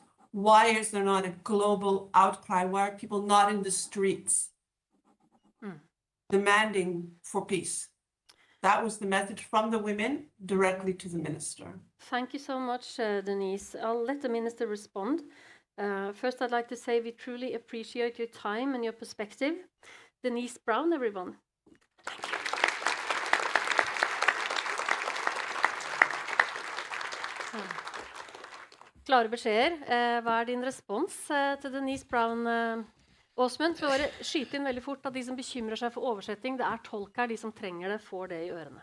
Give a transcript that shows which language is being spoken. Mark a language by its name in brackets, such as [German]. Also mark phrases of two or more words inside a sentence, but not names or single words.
[English] Why is there not a global outcry? Why are people not in the streets demanding for peace? That was the message from the women directly to the minister. Thank you so much, Denise. I'll let the minister respond. First, I'd like to say we truly appreciate your time and your perspective. Denise Brown, everyone. Thank you. [Norwegian] Klare beskjeder. Hva din respons til Denise Brown? Åsmund, for å bare skyte inn veldig fort at de som bekymrer seg for oversetting, det tolk her, de som trenger det, får det i ørene.